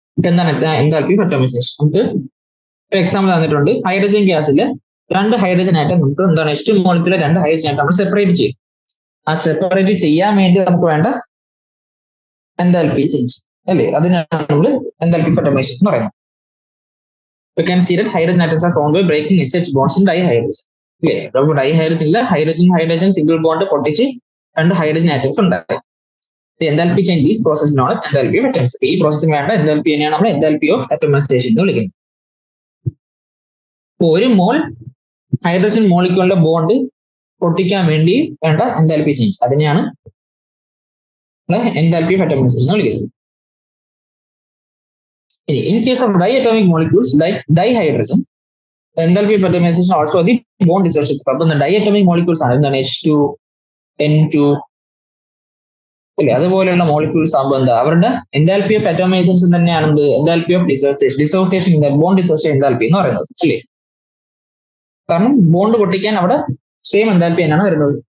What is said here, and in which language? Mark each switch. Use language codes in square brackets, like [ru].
[ml] എന്താണ് enthalpy of atomisation? നമുക്ക് ഒരു എക്സാമ്പിൾ തന്നിട്ടുണ്ട്. ഹൈഡ്രജൻ ഗ്യാസിൽ 2 ഹൈഡ്രജൻ ആയിട്ട് നമുക്ക് എന്താണ് H2 മോളിക്യൂളിലെ 2 ഹൈഡ്രജൻ ആയിട്ട് നമ്മൾ സെപ്പറേറ്റ് ചെയ്യും. ആ സെപ്പറേറ്റ് ചെയ്യാൻ വേണ്ടി നമുക്ക് വേണ്ട എൻതാൽപ്പി ചേഞ്ച് അല്ലേ? അതിനാണ് നമ്മൾ എൻതാൽപ്പി ഓഫ് അറ്റോമൈസേഷൻ എന്ന് പറയുന്നത്. [en] We can see that hydrogen atoms are formed by breaking HH bonds in dihydrogen. [ml] Okay, അപ്പോൾ ഡൈഹൈഡ്രജനിലെ ഹൈഡ്രജൻ സിംഗിൾ ബോണ്ട് പൊട്ടിച്ച് 2 ഹൈഡ്രജൻ ആറ്റംസ് ഉണ്ടായി. [en] Enthalpy change is process known as enthalpy of atomization. [ml] ഈ പ്രോസസ്സിന് വേണ്ട enthalpy തന്നെയാണ് നമ്മൾ enthalpy of atomisation എന്ന് വിളിക്കുന്നത്. ഒരു മോൾ ഹൈഡ്രജൻ മോളിക്യൂളിന്റെ ബോണ്ട് പൊട്ടിക്കാൻ വേണ്ടി വേണ്ട എൻതാൽപ്പി ചേഞ്ച്, അതിനെയാണ് എൻതാൽപ്പി ഓഫ് അറ്റോമൈസേഷൻ എന്ന് വിളിക്കുന്നത്. [en] In case of diatomic molecules like dihydrogen, the enthalpy of atomization also the bond dissociation. [ml] അപ്പോൾ diatomic molecules ആണ് എന്താണ് H2, N2 അല്ലേ? അതുപോലെയുള്ള മോളിക്യൂൾസ് ആകുമ്പോൾ എന്താ അവരുടെ എൻതാൽപ്പി ഓഫ് അറ്റോമൈസേഷൻ തന്നെയാണ് enthalpy of dissociation bond dissociation enthalpy എന്ന് പറയുന്നത് അല്ലേ? കാരണം ബോണ്ട് പൊട്ടിക്കാൻ അവിടെ സെയിം എൻതാൽപ്പി തന്നെയാണ് വരുന്നത്.